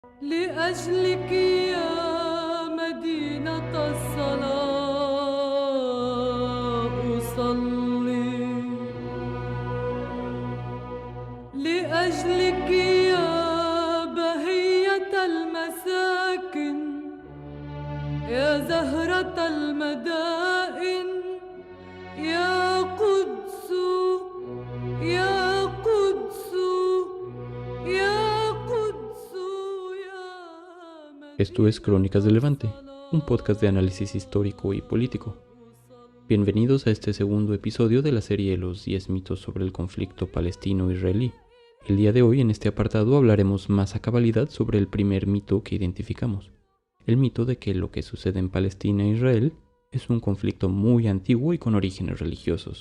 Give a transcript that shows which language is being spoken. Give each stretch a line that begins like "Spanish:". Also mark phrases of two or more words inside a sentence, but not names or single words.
Arabic: لأجلك يا مدينة الصلاة أصلي، لأجلك يا بهية المساكن، يا زهرة المدائن، يا قدس، يا قدس، يا قدس، يا
Spanish: Esto es Crónicas del Levante, un podcast de análisis histórico y político. Bienvenidos a este segundo episodio de la serie Los 10 mitos sobre el conflicto palestino-israelí. El día de hoy, en este apartado, hablaremos más a cabalidad sobre el primer mito que identificamos, el mito de que lo que sucede en Palestina e Israel es un conflicto muy antiguo y con orígenes religiosos.